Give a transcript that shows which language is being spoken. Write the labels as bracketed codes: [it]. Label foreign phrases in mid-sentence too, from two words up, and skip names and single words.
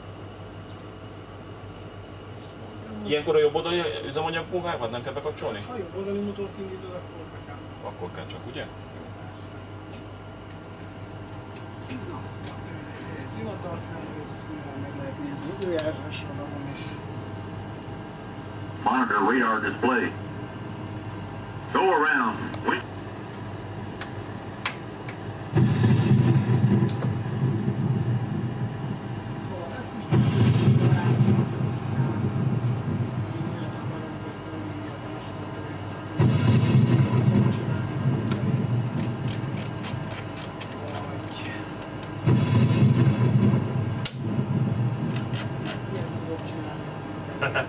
[hu] Ilyenkor a jobb oldali üzemanyag munkákat nem kell bekapcsolni? Ha jobb oldali motort indítod, akkor be kell. Akkor kell csak, ugye? Zivatarfelhőt, azt nyilván meg lehet nézni időjárásra magam is. [en] Monitor radar display. Go around. [hu] Szóval ezt is tudjuk szimulálni, aztán ilyet akarunk betenni, ilyet másfajta csinálni, ilyet tudok csinálni.